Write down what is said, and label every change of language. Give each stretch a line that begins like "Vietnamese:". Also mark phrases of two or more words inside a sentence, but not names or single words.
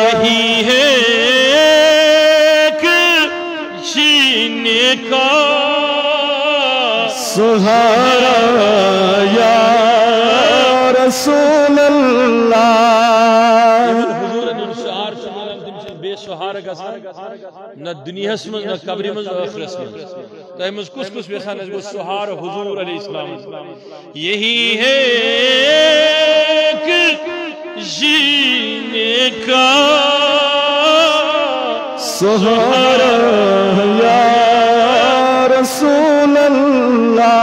Urdu: یہی ہے کہ جینے کا سہارا یا رسول اللہ۔
Kashmiri: بے سہارا نہ دنیا من نہ قبری من آخرت من تہ مز کس ویسان گو سہارا حضور علیہ السلام،
Urdu: یہی ہے کہ جینے کا سہارا یا رسول اللہ،